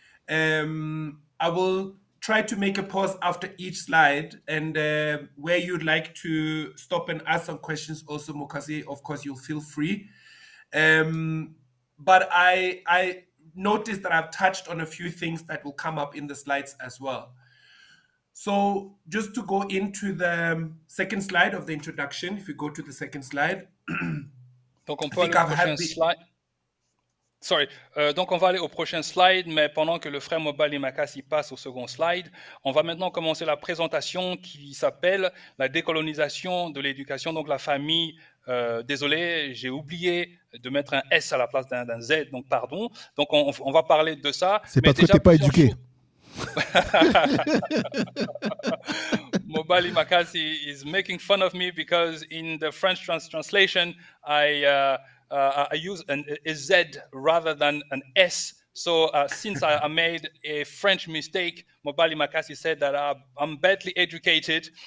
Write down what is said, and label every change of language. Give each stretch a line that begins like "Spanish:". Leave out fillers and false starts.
English: I will try to make a pause after each slide, and where you'd like to stop and ask some questions also, Mokasi, of course, you'll feel free. But I noticed that I've touched on a few things that will come up in the slides as well. So just to go into the second slide of the introduction, if you go to the second slide.
French: Donc on peut aller au prochain slide.
English: Sorry.
French: Donc on va aller au prochain slide, mais pendant que le frère Mobali Makasi passe au second slide, on va maintenant commencer la présentation qui s'appelle la décolonisation de l'éducation, donc la famille. Désolé, j'ai oublié de mettre un S à la place d'un Z, donc pardon. Donc on va parler de ça. C'est parce que tu n'es pas éduqué.
English: Mobali Makasi is making fun of me because in the French translation, I use a Z rather than an S. So since I made a French mistake, Mobali Makasi said that I'm badly educated.